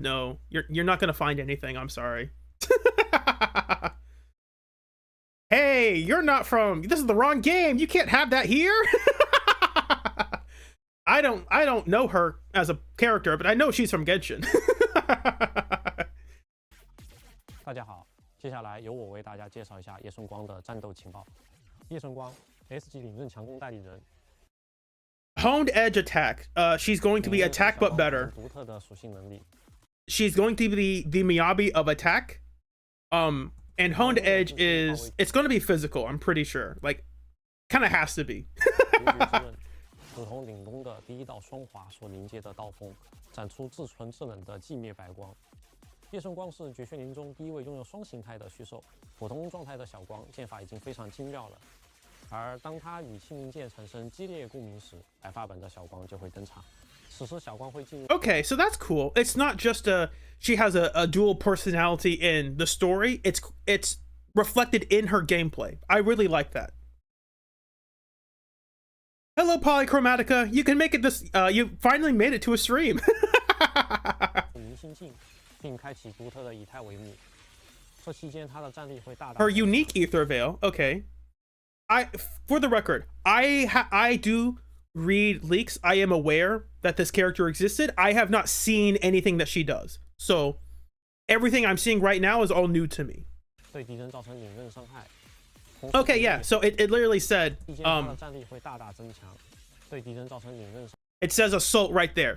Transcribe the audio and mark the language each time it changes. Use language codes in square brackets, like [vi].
[en] No, you're not going to find anything. I'm sorry. Hey, you're not from, this is the wrong game. You can't have that here. I don't know her as a character, but I know she's from Genshin. [zh] 大家好，接下来由我为大家介绍一下叶顺光的战斗情报。叶顺光 S 级领刃强攻代理人。 [en] Honed edge attack. She's going to be attack but better. She's going to be the Miyabi of attack. And honed edge is, it's going to be physical, I'm pretty sure. Like, kind of has to be. [zh] 如同凛冬的第一道霜华所凝结的刀锋，展出至纯至冷的寂灭白光。叶顺光是绝学林中第一位拥有双形态的虚兽，普通状态的小光剑法已经非常精妙了。而当他与清明剑产生激烈共鸣时，白发本的小光就会登场。此时小光会进入。 [en] Okay, so that's cool. It's not just she has a dual personality in the story. It's reflected in her gameplay. I really like that. Hello, Polychromatica. You can make it this. You finally made it to a stream. [zh] 明星镜，并开启独特的以太帷幕。这期间他的战力会大大。 [en] Her unique ether veil. Okay. For the record, I do read leaks. I am aware that this character existed. I have not seen anything that she does. So everything I'm seeing right now is all new to me. Okay, yeah. So it literally said it says assault right there.